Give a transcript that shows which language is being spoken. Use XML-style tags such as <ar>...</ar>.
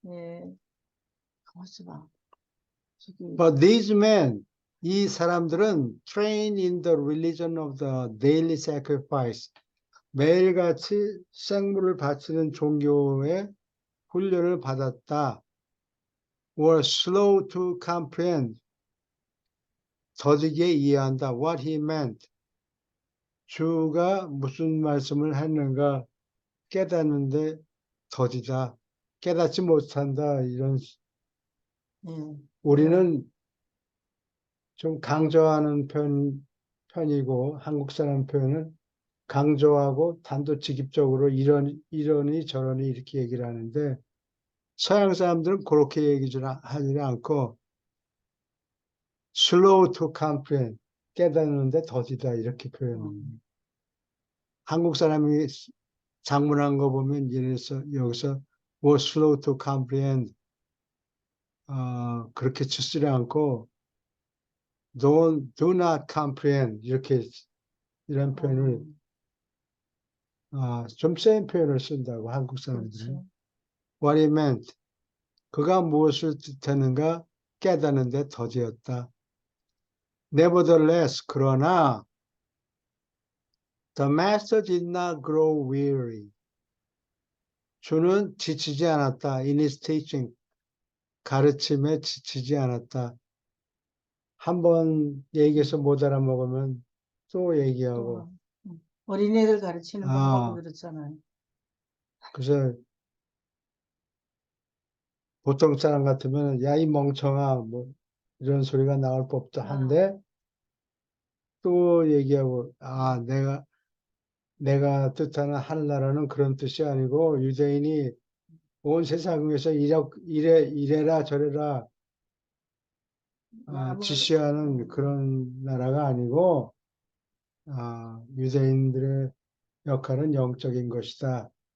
<ko>예, 가만있어 봐. 저기</ko> <en>But these men,</en> <ko>이 사람들은</ko> <en>trained in the religion of the daily sacrifice.</en> <ko>매일같이 생물을 바치는 종교의 훈련을 받았다.</ko> <en>were slow to comprehend.</en> <ko>더디게 이해한다.</ko> <en>What he meant.</en> <ko>주가 무슨 말씀을 했는가 깨닫는데 더디다. 깨닫지 못한다. 이런 예. 우리는 좀 강조하는 편이고 한국 사람 표현은 강조하고 단도직입적으로 이러니 저러니 이렇게 얘기를 하는데 서양 사람들은 그렇게 하지 않고</ko> <en>slow to comprehend</en> <ko>깨닫는데 더디다 이렇게 표현합니다. 한국 사람이 작문한 거 보면 여기서</ko> <en>was slow to comprehend</en> <ko>그렇게 쓰지 않고</ko> <en>do not comprehend</en> <ko>이렇게 이런 표현을 좀 센 표현을 쓴다고 한국 사람들은. 그렇죠.</ko> <en>What it meant.</en> <ko>그가 무엇을 뜻했는가 깨닫는데 더디었다.</ko> <en>Nevertheless,</en> <ko>그러나</ko> <en>the master did not grow weary.</en> <ko>주는 지치지 않았다.</ko> <en>In his teaching.</en> <ko>가르침에 지치지 않았다. 한 번 얘기해서 못 알아먹으면 또 얘기하고. 또, 어린애들 가르치는 방법이 그렇잖아요. 그래서 보통 사람 같으면 야, 이 멍청아 뭐 이런 소리가 나올 법도 한데 또 얘기하고 내가 뜻하는 하늘나라는 그런 뜻이 아니고 유대인이 온 세상에서 이래라 저래라 지시하는 그런 나라가 아니고 유대인들의 역할은 영적인 것이다.</ko>